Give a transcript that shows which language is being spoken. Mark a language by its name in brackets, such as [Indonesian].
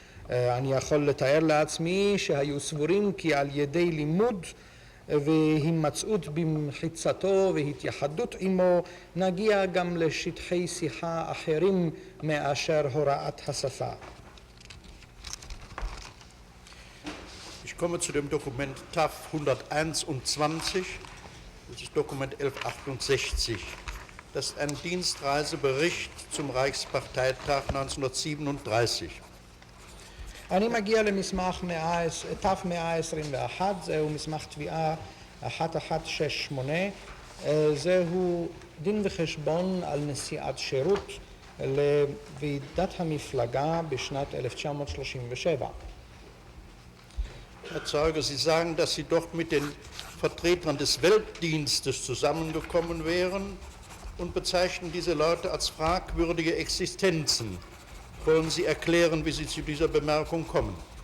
[Hebrew] אני יכול לתאר לעצמי שהיו סבורים כי על ידי לימוד והימצאות במחיצתו והתייחדות עמו נגיע גם לשטחי שיחה אחרים מאשר הוראת השפה. [German] Ich komme zu dem Dokument TAF 121, das ist Dokument 1168. Das ist ein Dienstreisebericht zum Reichsparteitag 1937. [Hebrew] אני מגיע למסמך תף 121, זהו מסמך תביעה 1168, זהו דין וחשבון על נסיעת שירות לוועידת המפלגה בשנת 1937. [German] Herr Zeuge, Sie sagen, dass Sie dort mit den Vertretern des Weltdienstes zusammengekommen wären und bezeichnen diese Leute als fragwürdige Existenzen. Wollen Sie erklären, wie Sie zu dieser Bemerkung kommen?